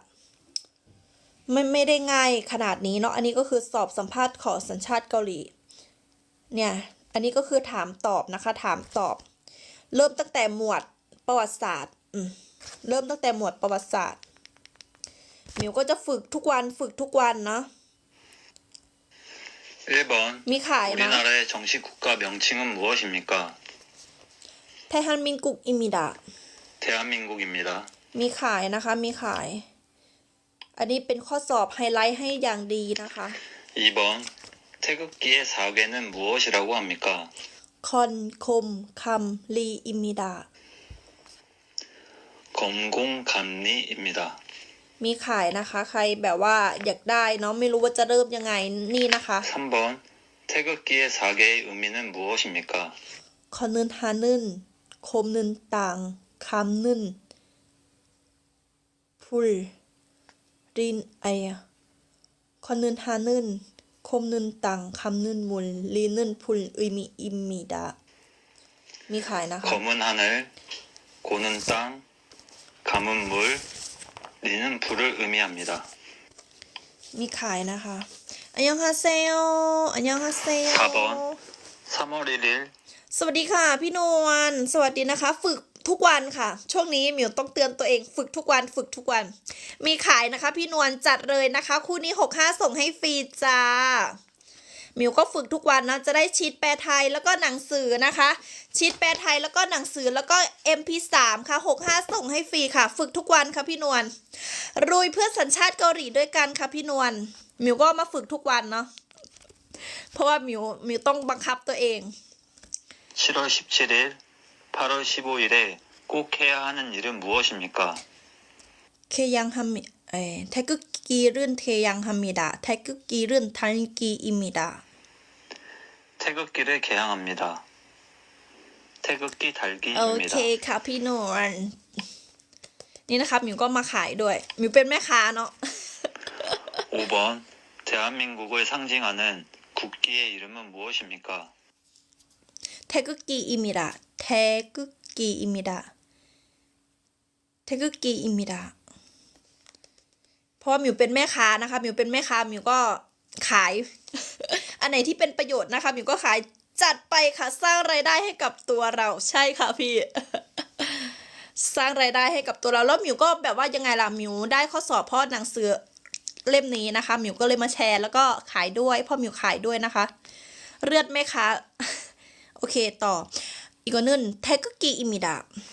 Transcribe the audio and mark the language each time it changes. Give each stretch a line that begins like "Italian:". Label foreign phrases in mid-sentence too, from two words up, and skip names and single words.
Thai: ไม่ได้ง่ายขนาดนี้เนาะอันนี้ก็คือสอบสัมภาษณ์ขอสัญชาติเกาหลีเนี่ยอันนี้ก็คือถามตอบนะคะถามตอบเริ่มตั้งแต่หมวดประวัติศาสตร์เริ่มตั้งแต่หมวดประวัติศาสตร์มิวก็จะฝึกทุกวันเนาะ
Korean: 1번
Thai: มีขายนะ
Korean: 우리나라의 정식 국가 명칭은 무엇입니까? 대한민국입니다. 대한민국입니다.
Thai: มีขายนะคะมีขายอันนี้เป็นข้อสอบไฮไลท์ให้อย่างดีนะคะ
Korean: 2번 태극기의 사괴는 무엇이라고 합니까? 건곤감리입니다 검공감리입니다.
Thai: มีขายนะคะ ใครแบบว่าอยากได้เนาะไม่รู้ว่าจะเริ่มยังไงนี่นะคะ
Korean: 3번 태극기의 사괴의 의미는 무엇입니까? 건은 하늘 곤은 땅 감은 불 리는 이 건은 하늘 곤은 땅 감은 물 리는 불 의미 의미다
Thai: มีขายนะคะ
Korean: 검은 하늘, 고는 땅, 감은 물, 리는 불을 의미합니다.
Thai: มีขายนะคะ
Korean: 안녕하세요 안녕하세요 4번 3월 1일
Thai: สวัสดีค่ะพี่นวลสวัสดีนะคะ ฝึกทุกวันค่ะ ช่วงนี้หมิวต้องเตือนตัวเองฝึกทุกวันฝึกทุก วัน มีขายนะคะ พี่นวลจัดเลยนะคะ คู่นี้65ส่งให้ฟรีจ้าหมิวก็ฝึกทุกวันนะจะได้ชีทแปลไทยแล้วก็หนังสือนะคะชีทแปลไทยแล้วก็หนังสือแล้วก็ MP3 ค่ะ65ส่งให้ฟรีค่ะ ฝึกทุกวันค่ะพี่นวลรุยเพื่อสัญชาติเกาหลีด้วยกันค่ะพี่นวลหมิวก็มาฝึกทุกวันเนาะเพราะว่าหมิวต้องบังคับตัวเอง
Korean: 7월 17일 8월 15일에 꼭 해야 하는 일은 무엇입니까? 게양합니 태극기를 게양합니다 태극기를 달기입니다 태극기를 개양합니다. 태극기
Thai: โอเค
Korean: 달기입니다.
Thai: ค่ะพี่นวลนี่นะครับหมิวก็มาขายด้วยหมิวเป็นแม่ค้าเนาะ
Korean: 5번 대한민국을 상징하는 국기의 이름은 무엇입니까? 태극기입니다 태극기입니다 태극기입니다
Thai: เพราะว่าหมิวเป็นแม่ค้านะคะหมิวเป็นแม่ ค้าหมิวก็ขาย อันไหนที่เป็นประโยชน์นะคะหมิวก็ขายจัดไปค่ะสร้างรายได้ให้กับตัวเราใช่ค่ะพี่ สร้างรายได้ให้กับตัวเราแล้วหมิวก็แบบว่ายังไงล่ะหมิวได้ข้อสอบเพราะหนังสือเล่มนี้นะคะหมิวก็เลยมาแชร์แล้วก็ขายด้วยเพราะหมิวขายด้วยนะคะเลือดแม่ค้า โอเคต่ออีกนึงแทกกีอิมิดา